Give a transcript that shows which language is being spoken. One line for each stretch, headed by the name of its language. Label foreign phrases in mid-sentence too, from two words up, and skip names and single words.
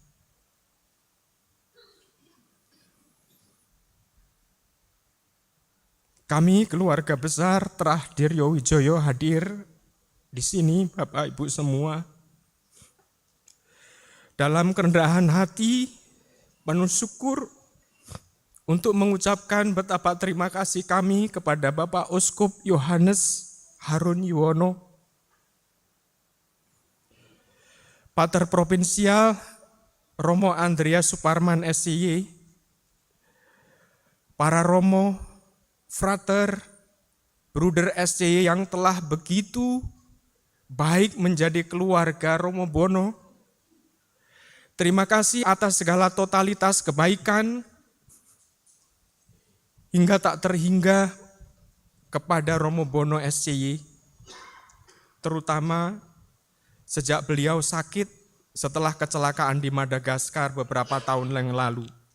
Indonesian: Kami keluarga besar Trah Diryo Wijoyo hadir di sini, Bapak Ibu semua. Dalam kerendahan hati, penuh syukur untuk mengucapkan betapa terima kasih kami kepada Bapak Uskup Yohanes Harun Yuwono, Pater Provinsial Romo Andreas Suparman SCY, para Romo, Frater, Bruder SCY yang telah begitu baik menjadi keluarga Romo Bono. Terima kasih atas segala totalitas kebaikan, hingga tak terhingga kepada Romo Bono SCY, terutama sejak beliau sakit setelah kecelakaan di Madagaskar beberapa tahun yang lalu.